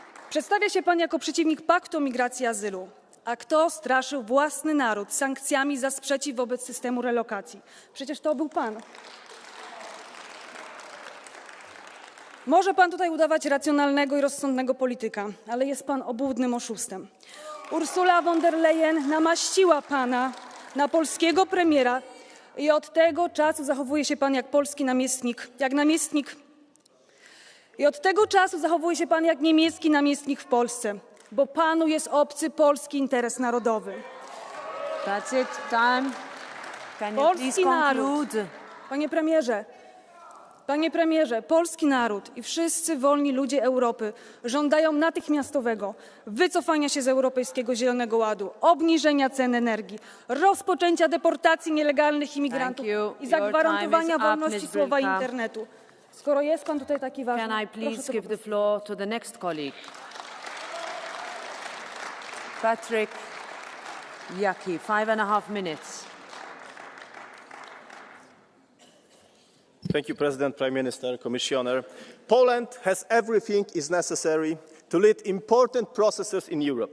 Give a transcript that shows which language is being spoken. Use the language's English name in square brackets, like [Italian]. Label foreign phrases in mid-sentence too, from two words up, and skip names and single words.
[Polish] Przedstawia się pan jako przeciwnik paktu o migracji i azylu. A kto straszył własny naród sankcjami za sprzeciw wobec systemu relokacji? Przecież to był pan. Może pan tutaj udawać racjonalnego i rozsądnego polityka, ale jest pan obłudnym oszustem. Ursula von der Leyen namaściła pana na polskiego premiera i od tego czasu zachowuje się pan jak polski namiestnik, i od tego czasu zachowuje się pan jak niemiecki namiestnik w Polsce, bo panu jest obcy polski interes narodowy. [English] That's it, time. Can you [Polish] Polski [English] please [Polish] naród, [English] conclude? [Polish] Panie premierze, polski naród i wszyscy wolni ludzie Europy żądają natychmiastowego wycofania się z Europejskiego Zielonego Ładu, obniżenia cen energii, rozpoczęcia deportacji nielegalnych imigrantów i zagwarantowania wolności słowa i internetu. Skoro jest pan tutaj taki ważny, [English] Can I please give the floor to the next colleague? Patrick Jaki, 5.5 minutes. Thank you, President, Prime Minister, Commissioner. Poland has everything is necessary to lead important processes in Europe.